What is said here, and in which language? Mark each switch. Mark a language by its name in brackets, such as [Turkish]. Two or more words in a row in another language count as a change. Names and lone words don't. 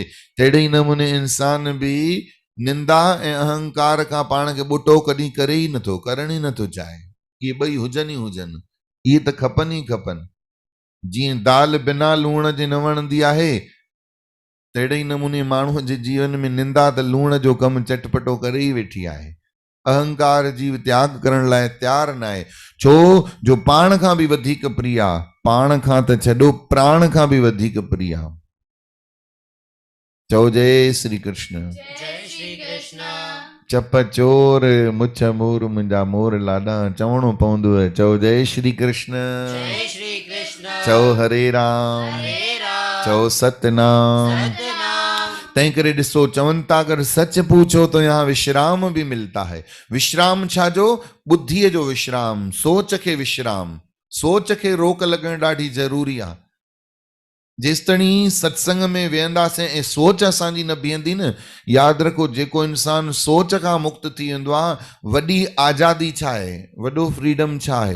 [Sindhi] तहिड़े ई नमूने इंसान बि निंदा ऐं अहंकार खां पाण खे ॿुटो कॾहिं करे ई नथो, करण ई नथो चाहे। इहे ॿई हुजनि ई हुजनि, इहे त खपनि ई खपनि। जीअं दाल बिना लूण जे न वणंदी आहे, तहिड़े ई नमूने माण्हूअ जे जीवन में निंदा त लूण जो कमु चटपटो करे ई वेठी आहे। अहंकार जीव त्याग करण लाइ तयार न आहे, छो जो पाण खां बि वधीक प्रिय आहे, पाण खां त छॾो प्राण खां बि वधीक प्रिय आहे। चओ जय श्री कृष्ण। जय श्री कृष्ण। चप चोर मुछ मोर मुंहिंजा मोर लाॾा, चवणो पवंदो आहे। चओ जय श्री कृष्ण। जय श्री कृष्ण। चओ हरे राम। हरे राम। चओ सतनाम। सतनाम। तंहिं करे ॾिसो, चवनि था अगरि [Hindi] सच पूछो तो यहाँ विश्राम भी मिलता है। [Sindhi] विश्राम छा जो? बुद्धीअ जो विश्राम, सोच खे विश्राम। सोच खे रोक लॻण ॾाढी ज़रूरी आहे। जेसिताईं सत्संग में वेहंदासीं ऐं सोच असांजी न बीहंदी न, यादि रखो जेको इंसान सोच खां मुक्त थी वेंदो आहे, वॾी आज़ादी छा आहे, वॾो फ्रीडम छा आहे।